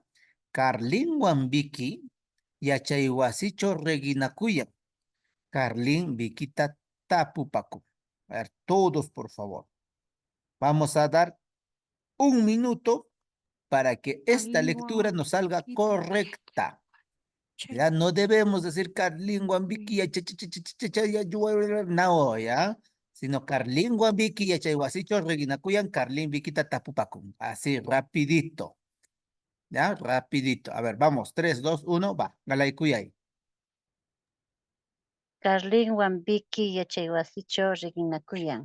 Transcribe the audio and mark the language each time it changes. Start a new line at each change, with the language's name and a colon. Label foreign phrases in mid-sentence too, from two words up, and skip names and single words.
Quechua: Carlin Wambiki Yachaywasicho Reginakuyan. Carlin Vikita Tapupaku.
Spanish: A ver, todos, por favor. Vamos a dar un minuto para que esta lectura nos salga correcta. Ya no debemos decir
Quechua: Carlin Wambiki,
Spanish: no, ya, sino
Quechua: Carlin Wambiki, Yachaywasicho, Reginakuyan, Carlin Vikita Tapupaku.
Spanish: Así, rapidito. Ya, rapidito. A ver, vamos, 3, 2, 1, va.
Quechua: Galaykuyay. Carlin Wambiki Yachaywasicho Reginakuyan.